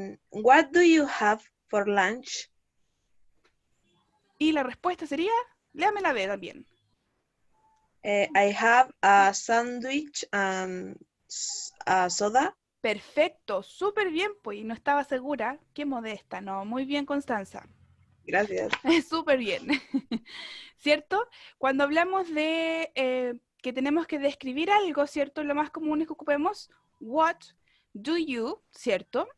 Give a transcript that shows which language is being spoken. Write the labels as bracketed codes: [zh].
[en] What do you have for lunch? [es] Y la respuesta sería, léame la B también. [en] I have a sandwich and a soda. [es] Perfecto, súper bien, pues, y no estaba segura. Qué modesta, ¿no? Muy bien, Constanza. Gracias. Súper bien. ¿Cierto? Cuando hablamos de que tenemos que describir algo, ¿cierto? Lo más común es que ocupemos [en] what do you, [es] ¿cierto?